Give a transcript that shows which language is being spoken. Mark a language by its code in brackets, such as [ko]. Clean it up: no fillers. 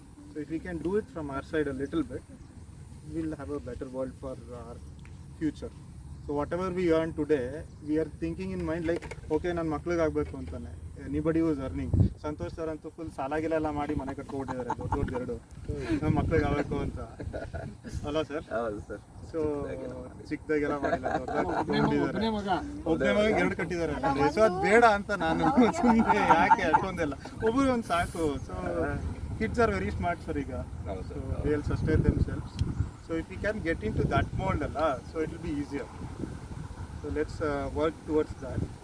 [en] So if we can do it from our side a little bit, we'll have a better world for our future. So whatever we earn today, we are thinking in mind like, okay, [kn] ನನ್ನ ಮಕ್ಳಿಗೆ ಆಗಬೇಕು ಅಂತಾನೆ. [en] Anybody was earning. [kn] Santosh sir ಅಂತೂ full ಸಾಲಾಗಿಲೆಲ್ಲ ಮಾಡಿ ಮನೆ ಕಟ್ಕೊಬಿಟ್ಟಿದ್ದಾರೆ, ದೊಡ್ಡ ಎರಡು ನಮ್ಮ ಮಕ್ಳಿಗೆ ಆಗಬೇಕು ಅಂತ ಅಲ್ಲ ಸರ್? ಸೊ ಚಿಕ್ಕದಾಗೆಲ್ಲ ಮಾಡಿಲ್ಲ, ಒಬ್ಬನೇ ಮಗ 2 ಕಟ್ಟಿದ್ದಾರೆ. ಸೊ ಅದು ಬೇಡ ಅಂತ ನಾನು ಸುಮ್ಮನೆ ಯಾಕೆ ಅಷ್ಟೊಂದೆಲ್ಲ, ಒಬ್ಬರು ಒಂದು ಸಾಕು. [en] so kids are very smart sir [kn] ಈಗ. [en] So they will sustain themselves. So if we can get into that mold alla, so it will be easier. So let's work towards that.